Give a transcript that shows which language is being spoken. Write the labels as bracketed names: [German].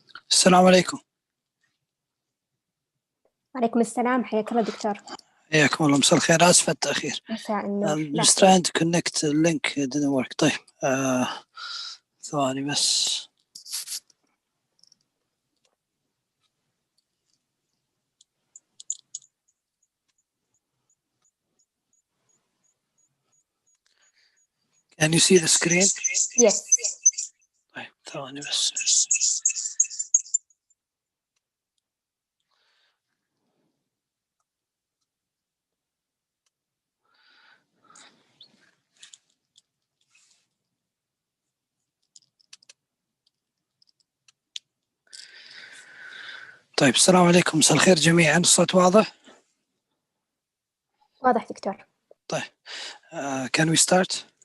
[Arabic] السلام عليكم. وعليكم السلام، حياك الله دكتور. حياكم الله، مساء الخير، آسف على التأخير. مساء النور. [English] I'm just trying to connect the link, it didn't work. [Arabic] طيب ثواني بس. [English] Can you see the screen? Yes. [Arabic] طيب ثواني بس. طيب السلام عليكم، مساء الخير جميعا، الصوت واضح؟ واضح دكتور. طيب [English] can we start?